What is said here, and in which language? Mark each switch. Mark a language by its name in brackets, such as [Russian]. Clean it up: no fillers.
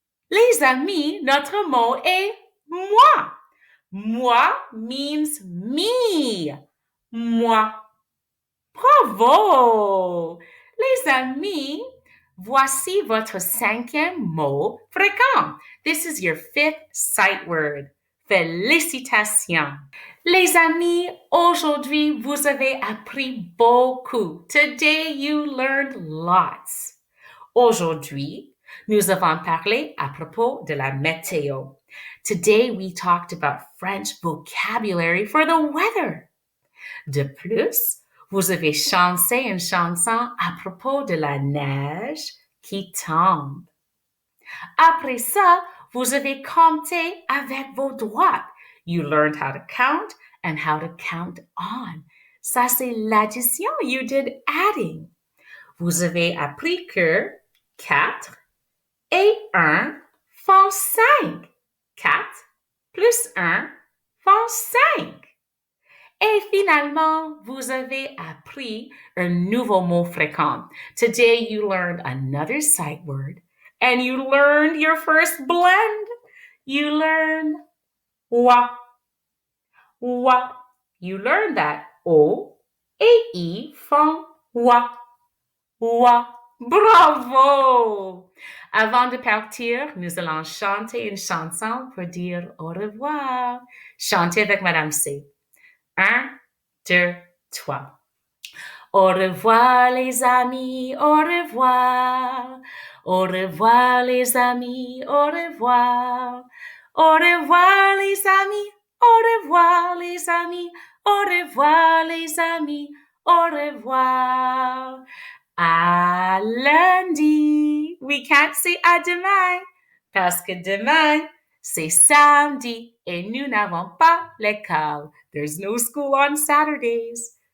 [French] Les amis, notre mot est moi. [English] Moi means me. Moi. [French] Bravo! Les amis, voici votre cinquième mot fréquent. [English] This is your fifth sight word. [French] Félicitations! Les amis, aujourd'hui, vous avez appris beaucoup. [English] Today, you learned lots. [French] Aujourd'hui, nous avons parlé à propos de la météo. [English] Today, we talked about French vocabulary for the weather. [French] De plus, vous avez chanté une chanson à propos de la neige qui tombe. Après ça, vous avez compté avec vos doigts. [English] You learned how to count and how to count on. [French] Ça, c'est l'addition. [English] You did adding. [French] Vous avez appris que 4 et 1 font 5. 4 plus 1 font 5. Et finalement, vous avez appris un nouveau mot fréquent. [English] Today you learned another sight word and you learned your first blend. You learned wa. Wa. You learned that O et I font wa. Wa. Bravo! [French] Avant de partir, nous allons chanter une chanson pour dire au revoir. Chantez avec Madame C. 1, 2, 3. Au revoir les amis, au revoir. Au revoir les amis, au revoir. Au revoir les amis, au revoir les amis. Au revoir les amis, au revoir. À lundi. [English] We can't say [French] à demain parce que demain, c'est samedi et nous n'avons pas l'école. [English] There's no school on Saturdays.